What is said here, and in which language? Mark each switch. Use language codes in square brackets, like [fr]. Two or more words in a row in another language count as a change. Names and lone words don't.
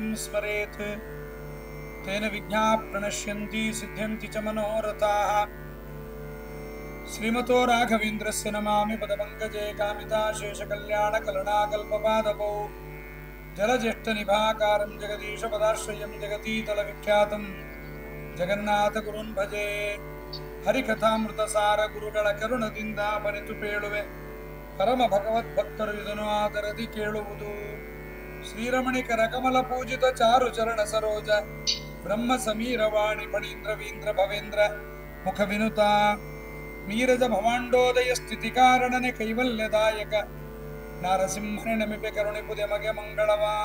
[sa] स्मरेत् तेन विघ्नाः प्रणश्यन्ति सिद्ध्यन्ति च मनोरथाः। श्रीमतो राघवेन्द्रस्य नमामि पदपङ्कजे कामिताशेषकल्याणकलनाकल्पपादपौ जलज्येष्ठनिभाकारं जगदीशपदाश्रयं जगतीतलविख्यातं जगन्नाथगुरुन् भजे। [kn] ಹರಿಕಥಾಮೃತಸಾರ ಗುರುಗಳ ಕರುಣದಿಂದ ಬರಿತು ಪೇಳುವೆ ಪರಮ ಭಗವದ್ಭಕ್ತರು ಇದನ್ನು ಆದರದಿ ಕೇಳುವುದು. ಶ್ರೀರಮಣಿಕರ ಕಮಲ ಪೂಜಿತ ಚಾರು ಚರಣ ಸರೋಜ ಬ್ರಹ್ಮ ಸಮೀರವಾಣಿ ಫಣೀಂದ್ರ ವೀಂದ್ರ ಭವೇಂದ್ರ ಮುಖ ವಿನುತ ನೀರಜ ಭವಾಂಡೋದಯ ಸ್ಥಿತಿ ಕಾರಣನೆ ಕೈವಲ್ಯದಾಯಕ ನಾರಸಿಂಹನೆ ನಮಿಪೆ ಕರುಣಿಪುದೆ ಮಗೆ ಮಂಗಳವ.